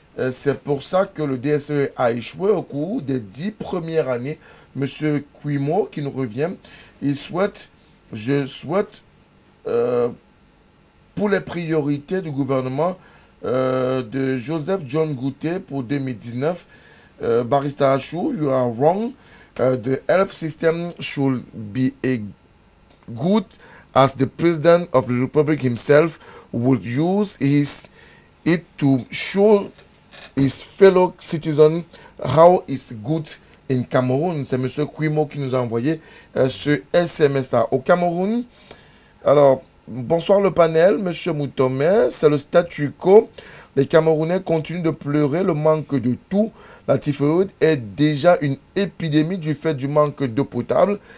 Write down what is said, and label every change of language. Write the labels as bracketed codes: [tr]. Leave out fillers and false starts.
[fr] C'est pour ça que le DSE a échoué au cours des 10 premières années. Monsieur Quimo qui nous revient, je souhaite pour les priorités du gouvernement de Joseph John Gouté pour 2019, [en] Barrister Achou, you are wrong. The health system should be a good as the President of the Republic himself would use it to show his fellow citizens how it's good in [fr] Cameroun. C'est M. Kwimo qui nous a envoyé ce SMS-là. Au Cameroun, alors, bonsoir le panel, M. Moutomé, c'est le statu quo. Les Camerounais continuent de pleurer le manque de tout. La typhoïde est déjà une épidémie du fait du manque d'eau potable.